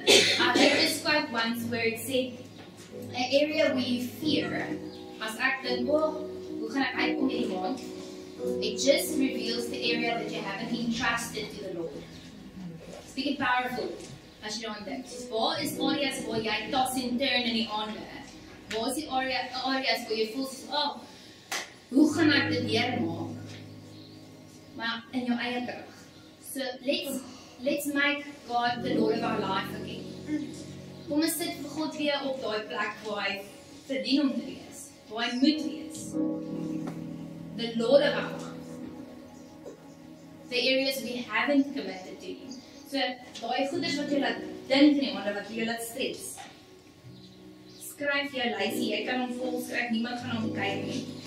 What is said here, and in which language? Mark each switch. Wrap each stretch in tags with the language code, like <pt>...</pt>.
<en>I read this quote once where it said, an area where you fear</en> <af>As ek dink, hoe gaan ek uitkom hierdie maand?</af> <en>It just reveals the area that you haven't entrusted to the Lord. Speaking powerful,</en> <af>as jy dan dink. So waar is areas waar jy</af> <en>toss and turn</en> <af>in die aande? Waar is die areas waar jy voel soos, hoe gaan ek dit deurmaak? Maar in jou eie krag.</af> <en>So let's make God the Lord of our life again.</en> <af>Kom ons sit vir God weer op daai plek waar hy verdien om te wees, waar hy moet wees.</af> <en>The Lord of our life. The areas we haven't committed to him.</en> <af>So daai goeders wat jy laat dink nie, maar wat jy laat stres. Skryf jou lysie, jy kan hom vol skryf, niemand gaan hom kyk nie.</af>